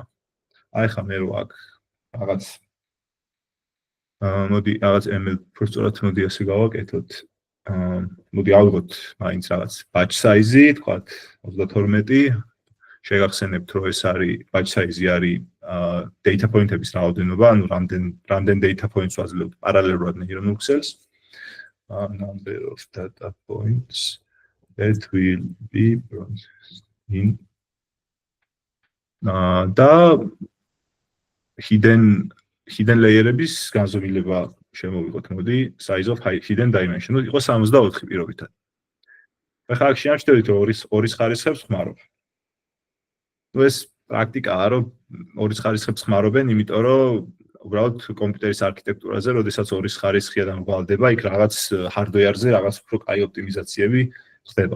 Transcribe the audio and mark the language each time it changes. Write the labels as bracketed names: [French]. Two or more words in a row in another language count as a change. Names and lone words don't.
[Georgian] აი ხა მე რო აქ რაღაც მოდი რაღაც ML პროცესორად მოდი ასე გავაკეთოთ. მოდი ავიღოთ მაინც რაღაც [English] batch size-ი, [Georgian] თქვათ 32. შეგახსენებთ, რომ ეს არის [English] batch size-ი [Georgian] არის [English] data point-ების [Georgian] რაოდენობა, ანუ რამდენ [English] data points [Georgian] ვაძლევთ პარალელურად [English] neural cells. Number of data points that will be processed in და hidden layer-ების [Georgian] განზომილება შემოვიღოთ, მოდი [English] size of hidden dimension [Georgian] იყო 64 პირობითად. ახლა აქ შეამჩნევით, რომ ორის ხარისხებს ხმარობ. ну ეს პრაქტიკაა, რომ ორის ხარისხებს ხმარობენ, იმიტომ რომ უბრალოდ კომპიუტერის არქიტექტურაზე, როდესაც ორის ხარისხია და მრავლდება, იქ რაღაც hardware-ზე რაღაც უფრო კაი ოპტიმიზაციები ხდება.